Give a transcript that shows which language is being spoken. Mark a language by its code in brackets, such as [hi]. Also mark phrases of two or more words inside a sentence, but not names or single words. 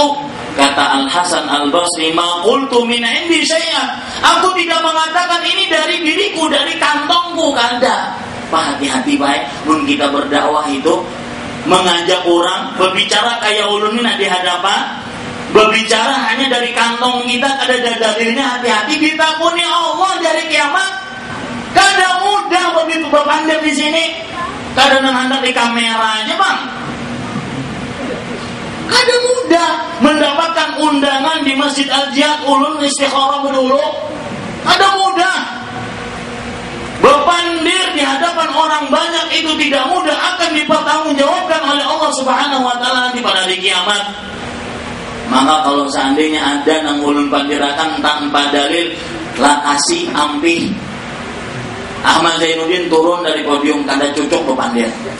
[id] Kata Al-Hasan Al-Basri, [ar] ما قلت من عندي شيئا, [id] aku tidak mengatakan ini dari diriku, dari kantongku, kada. Pak, hati-hati baik, mun kita berdakwah itu mengajak orang berbicara kayak ulun ini di hadapan, berbicara hanya dari kantong kita, ada dalilnya, hati-hati, ditakuni Allah dari kiamat. [bjn] Kada mudah begitu berpandang di sini, kada nangandang di kameranya, Bang. Kada mudah mendapatkan undangan di Masjid Al-Jihad ulun istikharah dulu. Kada mudah. [id] Berpandir di hadapan orang banyak itu tidak mudah, akan dipertanggungjawabkan oleh Allah [ar] سبحانه وتعالى [id] nanti pada hari kiamat. [bjn] Maka kalau seandainya ada nang ulun pandirakan tanpa dalil, lah kasih ampih. Ahmad Zainuddin turun dari podium, kada cocok berpandir.